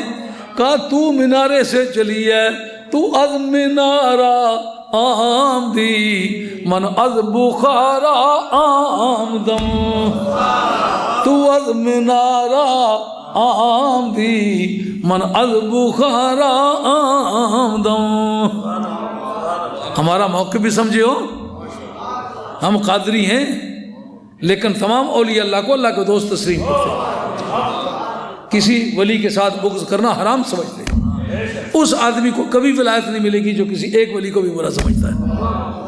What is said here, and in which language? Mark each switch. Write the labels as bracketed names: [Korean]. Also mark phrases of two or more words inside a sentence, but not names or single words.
[Urdu] کہا تو مینارے سے چلی ہے. [Persian] تو از مینارہ آمدی من از بخارا آمدم، تو از مینارہ آمدی من از بخارا آمدم. [Urdu] ہمارا موقف بھی سمجھے ہو، ہم قادری ہیں لیکن تمام اولیاء اللہ کو اللہ کے دوست تسلیم کرتے ہیں، کسی ولی کے ساتھ بغض کرنا حرام سمجھتے ہیں. اس آدمی کو کبھی ولایت نہیں ملے گی جو کسی ایک ولی کو بھی برا سمجھتا ہے.